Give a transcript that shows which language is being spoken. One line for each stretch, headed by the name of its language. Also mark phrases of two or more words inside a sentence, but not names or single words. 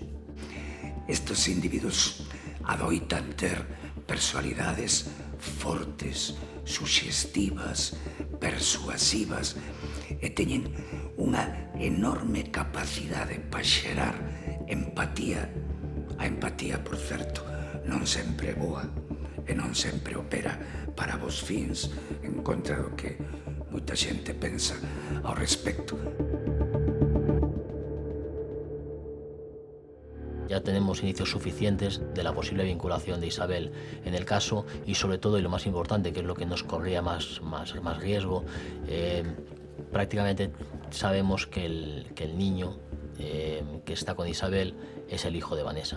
Galician: Estos individuos adoitan ter personalidades fortes, suxestivas, persuasivas e teñen unha enorme capacidade para xerar empatía. A empatía, por certo, non sempre é boa e non sempre opera para vos fins en contra do que moita xente pensa ao respecto.
Spanish: Ya tenemos indicios suficientes de la posible vinculación de Isabel en el caso y sobre todo, y lo más importante, que es lo que nos corría más riesgo, prácticamente sabemos que el niño que está con Isabel es el hijo de Vanessa.